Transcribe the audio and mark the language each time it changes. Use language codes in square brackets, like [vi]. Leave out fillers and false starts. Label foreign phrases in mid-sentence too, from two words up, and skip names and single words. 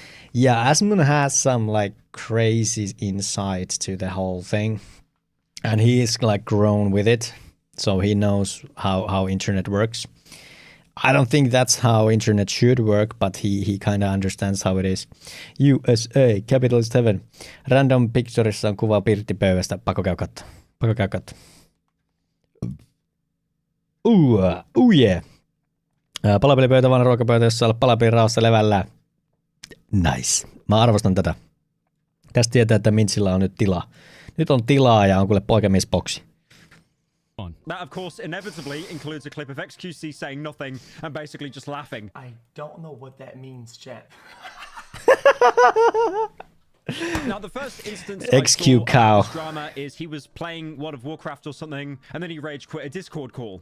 [en] Yeah, Asmon has some like crazy insights to the whole thing, and he is like grown with it, so he knows how internet works. I don't think that's how internet should work, but he kind of understands how it is. USA, Capitalist Heaven. [fi] Random Picturessa on kuva pirttipöydästä. Pakko käy katsoa. Yeah. Palapelipöytä, vanha ruokapöytä, jossa olla palapelin raossa levällään. Nice. Mä arvostan tätä. Tästä tietää, että Mintsillä on nyt tilaa. Nyt on tilaa ja on kuule poikamiesboksi. [en] That, of course, inevitably includes a clip of XQC saying nothing and basically just laughing. I don't know what that means, chat. Now, the first instance XQ cow. This drama is he was playing World of Warcraft or something, and then he rage quit a Discord call.